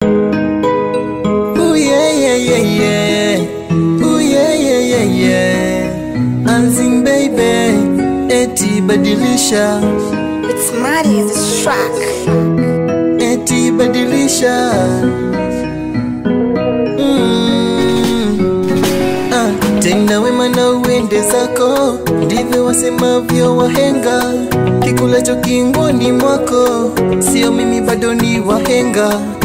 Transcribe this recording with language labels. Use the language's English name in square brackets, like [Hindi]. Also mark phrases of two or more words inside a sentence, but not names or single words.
[Swahili] Ooh, yeah, yeah, yeah, yeah. Ooh, yeah, yeah, yeah, yeah. Anzin, baby, eti badilisha. [English] It's Maddie, the track. [Swahili] Eti badilisha. Mm. Ah, tenda wema na uende zako, ndivyo wasemavyo wahenga. Kikulacho kingoni mwako, sio mimi bado ni wahenga.